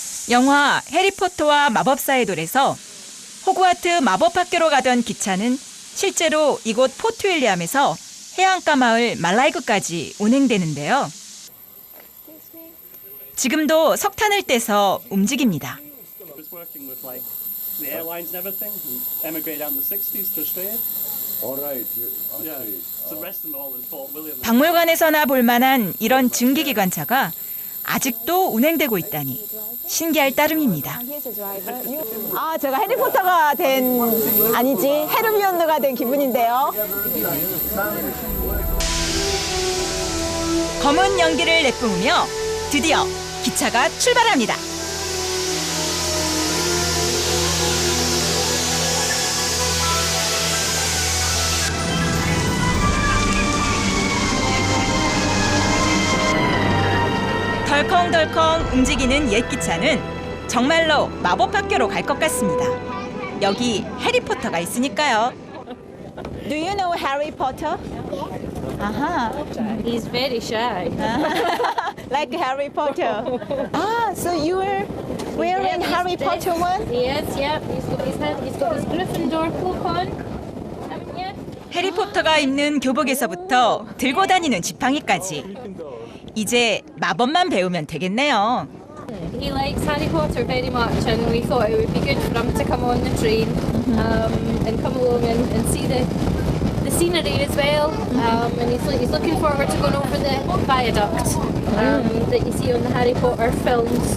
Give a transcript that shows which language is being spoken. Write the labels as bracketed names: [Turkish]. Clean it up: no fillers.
[Korean] 영화 해리포터와 마법사의 돌에서 호그와트 마법학교로 가던 기차는 실제로 이곳 포트 윌리엄에서 해안가 마을 말라이그까지 운행되는데요. 지금도 석탄을 떼서 움직입니다. [English] was working with like the airlines and everything and emigrated out in the 60s to Australia. All right. Yeah. So the rest of them all in Fort William. [Korean] 박물관에서나 볼 만한 이런 증기기관차가 아직도 운행되고 있다니 신기할 따름입니다. 아, 제가 해리포터가 된, 아니지, 헤르미온느가 된 기분인데요. 검은 연기를 내뿜으며 드디어 기차가 출발합니다. 덜컹덜컹 움직이는 옛 기차는 정말로 마법학교로 갈 것 같습니다. 여기 해리포터가 있으니까요. [English] Do you know Harry Potter? 아하. He's very shy. Like Harry Potter. Ah, so you were wearing Harry Potter one? He is, yeah. He's got his Gryffindor cloak on. Haven't you? [Korean] 해리포터가 입는 교복에서부터 들고 다니는 지팡이까지. 이제 마법만 배우면 되겠네요. [English] He likes Harry Potter very much, and we thought it would be good for him to come on the train and come along and see the scenery as well. And he's looking forward to going over the viaduct that you see on the Harry Potter films.